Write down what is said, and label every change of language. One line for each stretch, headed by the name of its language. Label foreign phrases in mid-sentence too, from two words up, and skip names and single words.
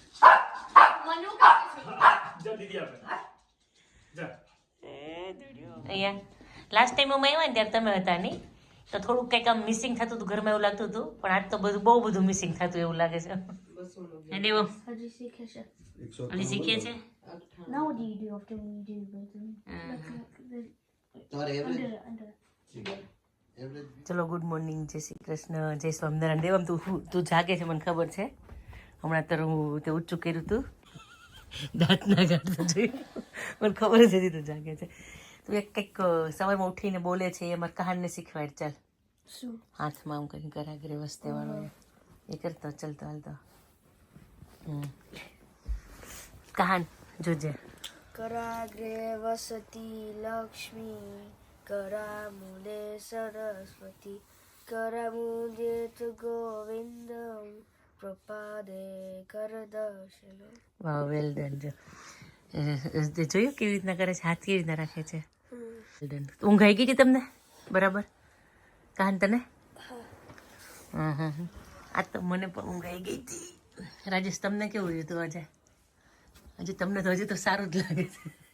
Gujarati: જા દીદી આપે જા. અહીંયા
English: last time
Gujarati: અમે આવ્યા ને ત્યારે તમે હતા નહીં, તો થોડુંક કંઈક આમ મિસિંગ થતું હતું ઘરમાં, એવું લાગતું હતું. પણ આજ તો બહુ બધું મિસિંગ થતું એવું લાગે છે. અને એવું હજી શીખે છે.
English: Now what do you do after when you do
Gujarati: ચલો
English: good morning,
Gujarati: જય શ્રી કૃષ્ણ, જય સ્વામિનારાયણ. દેવમ તું જાગે છે મને ખબર છે. હમણાં તો હું તે ઊંચું કર્યું હતું, દાંત ના કાઢતો જોયું, મને ખબર જ હતી તું જાગે છે. તું એક કંઈક સવારમાં ઉઠીને બોલે છે એ મારે કહાનને શીખવાડ. ચાલ હાથમાં આમ કંઈક
Sanskrit: कराग्रे वसते
Gujarati: વાળો એ કરતો ચાલતો હાલતો. કહાન જોજે.
Sanskrit: कराग्रे वसति लक्ष्मी करामूले सरस्वती करामूले तु गोविंदम प्रपादे करदर्शन.
Gujarati: વાહ
English: well done.
Gujarati: જો જોયું કેવી રીતના કરે છે, હાથ કેવી રીતના રાખે છે. ઊંઘ આવી ગઈ હતી તમને બરાબર કહાન તને? આ તો મને પણ ઊંઘ આવી ગઈ હતી. રાજેશ તમને કેવું રહ્યું હતું આજે? હજી તમને તો હજી તો સારું જ લાગે છે.